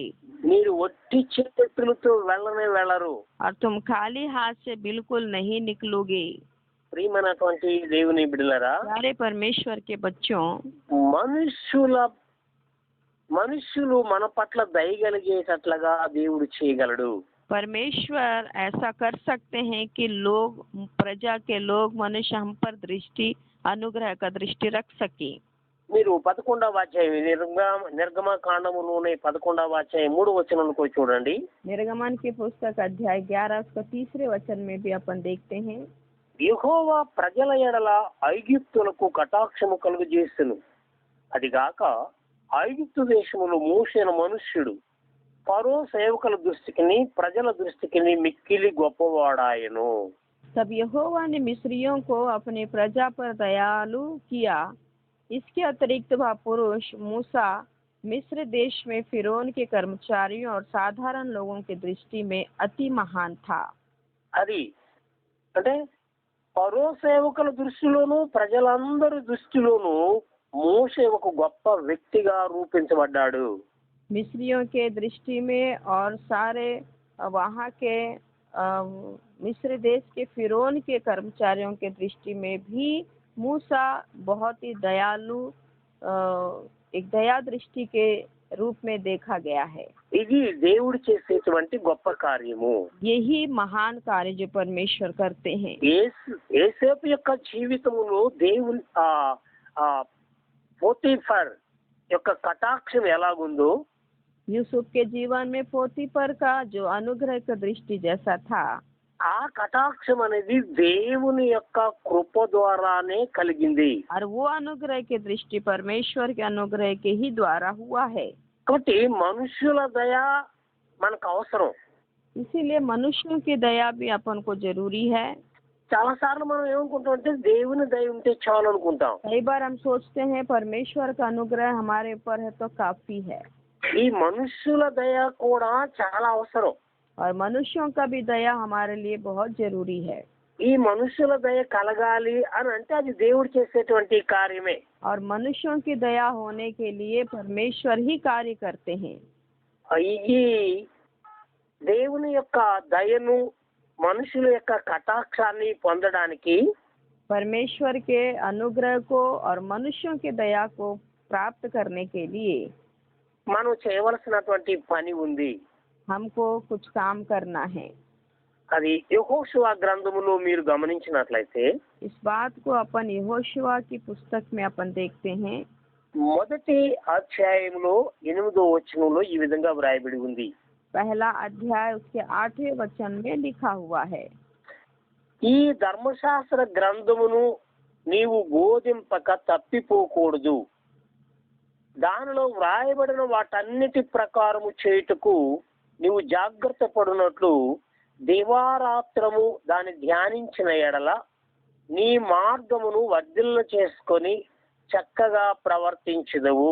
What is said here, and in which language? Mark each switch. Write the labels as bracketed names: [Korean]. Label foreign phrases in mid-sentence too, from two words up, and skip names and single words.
[Telugu] మీరు ఒట్టి చేతులతో వెళ్ళనే వెళ్ళరు. [Hindi] और तुम खाली हाथ से बिल्कुल नहीं निकलोगे. [Telugu] ప్రియమైనటువంటి దేవుని బిడ్డలారా, [Hindi] प्यारे परमेश्वर के बच्चों, [Telugu] మనుషులు మన పట్ల దయగలిగేటట్లుగా దేవుడు చేయగలడు. [Hindi] परमेश्वर ऐसा कर सकते हैं कि लोग, प्रजा के लोग, मनुष्य हम पर दृष्टि, अनुग्रह का दृष्टि रख सके. [Telugu] మీరు 11వ అధ్యాయం నిర్గమ కాండములోనే 11వ అధ్యాయం 3వ వచనంలో చూడండి. [Hindi] निर्गमन की पुस्तक अध्याय 11 उसका 3 वचन में भी अपन देखते हैं, [Telugu] యెహోవా ప్రజల ఎడల ఐగుప్తులకు కటాక్షము కలుగజేసెను. అదిగాక ఐగుప్తు దేశములో మోషే మనుష్యుడు ఫరో సేవకుల దృష్టికి ప్రజల దృష్టికి మిక్కిలి గొప్పవాడాయను. [Hindi] तब यहोवा ने मिस्रियों को अपनी प्रजा पर दयालु किया. इसके अतिरिक्त वह पुरुष मूसा मिस्र देश में फिरौन के कर्मचारियों और साधारण लोगों की दृष्टि में अति महान था. [Telugu] అది అంటే ఫరో సేవకుల దృష్టిలోను ప్రజలందరి దృష్టిలోను మోషే ఒక గొప్ప వ్యక్తిగా రూపించబడ్డాడు. [Hindi] मिस्रियों के दृष्टि में और सारे वहाँ के मिस्र देश के फिरौन के कर्मचारियों के दृष्टि में भी मूसा बहुत ही दयालु, एक दया दृष्टि के रूप में देखा गया है. [Telugu] ఇది దేవుడు చేసేటువంటి గొప్ప కార్యము. [Hindi] यही महान कार्य जो परमेश्वर करते हैं. [Telugu] యేసేపు యొక్క జీవితంలో దేవుని పోతీఫర్ యొక్క కటాక్షం ఎలాగుందో, [Hindi] यूसुफ के जीवन में पोतीफर का जो अनुग्रह का दृष्टि जैसा था, [Telugu] ఆ కటాక్షం అనేది దేవుని యొక్క కృప ద్వారానే కలిగింది. [Hindi] और वो अनुग्रह की दृष्टि परमेश्वर के अनुग्रह के ही द्वारा हुआ है. [Telugu] కాబట్టి మనుషుల దయ మనకు అవసరం. [Hindi] इसीलिए मनुष्यों की दया भी अपन को जरूरी है. [Telugu] చాలా సార్లు మనం ఏమనుకుంటాం అంటే దేవుని దయ ఉంటే చాలు అనుకుంటాం. [Hindi] कई बार हम सोचते हैं परमेश्वर का अनुग्रह हमारे ऊपर है तो काफी है. [Telugu] ఈ మనుషుల దయ కూడా చాలా అవసరం. [Hindi] और मनुष्यों का भी दया हमारे लिए बहुत जरूरी है. [Telugu] ఈ మనుషుల దయ కలగాలి అని అంటే అది దేవుడు చేసేటువంటి కార్యమే. [Hindi] और मनुष्यों की दया होने के लिए परमेश्वर ही कार्य करते हैं. [Telugu] ఈ దేవుని యొక్క దయను మనుషుల యొక్క కటాక్షాన్ని పొందడానికి [Hindi] परमेश्वर के अनुग्रह को और मनुष्यों की दया को प्राप्त करने के लिए [Telugu] మనం చేయవలసినటువంటి పని ఉంది. [Hindi] हमको कुछ काम करना है. [Telugu] అది యెహోషువ గ్రంథములో మీరు గమనించినట్లయితే [Hindi] इस बात को अपन यहोशुआ की पुस्तक में अपन देखते हैं. [Telugu] మొదటి అధ్యాయంలో 8వ వచనంలో ఈ విధంగా వ్రాయబడి ఉంది. [Hindi] पहला अध्याय उसके 8वें वचन में लिखा हुआ है, [Telugu] ఈ ధర్మశాస్త్ర గ్రంథమును నీవు బోధింపక తప్పిపోకూడదు. దానిలో వ్రాయబడిన వాటన్నిటి ప్రకారము చేయుటకు నీవు జాగ్రత్త పడినట్లు దివారాత్రము దాన్ని ధ్యానించిన ఎడల నీ మార్గమును వర్ధిల్ల చేసుకొని చక్కగా ప్రవర్తించుదువు.